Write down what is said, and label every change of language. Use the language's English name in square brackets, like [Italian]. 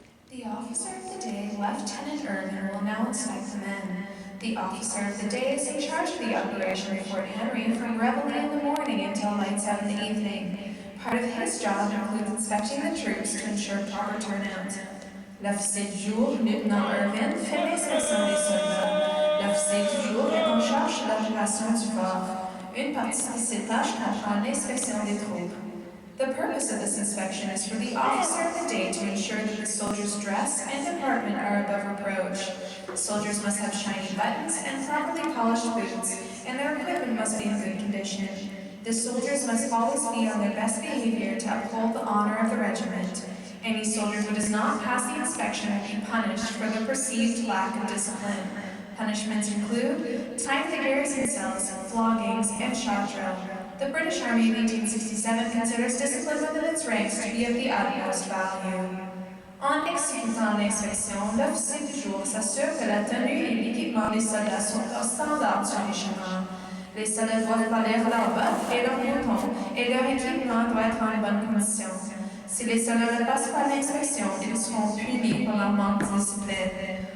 [English] The officer of the day, Lieutenant Irvin, will now inspect the men. The officer of the day is in charge of the operation at Fort Henry from reveille in the morning until lights out in the evening. Part of his job includes inspecting the troops to ensure proper turnout. [French] L'officier du jour, Lieutenant Irvin, fait l'inspection des soldats. L'officier du jour est en charge de l'opération du fort. Une partie de ses tâches comprend l'inspection des troupes. [English] The purpose of this inspection is for the officer of the day to ensure that the soldiers' dress and deportment are above reproach. Soldiers must have shiny buttons and properly polished boots, and their equipment must be in good condition. The soldiers must always be on their best behavior to uphold the honor of the regiment. Any soldier who does not pass the inspection will be punished for the perceived lack of discipline. Punishments include time to garrison cells, floggings, and shot drill. The British Army of 1867 considers discipline within its ranks to be of the utmost value. [French] En exécutant l'inspection, l'officier du jour s'assure que la tenue et l'équipement des soldats sont aux standards du régiment. Les soldats doivent parler à leur bottes et leurs boutons, et leur équipement doit être en bonne condition. Si les soldats ne passent pas l'inspection, ils seront punis pour leur manque de discipline.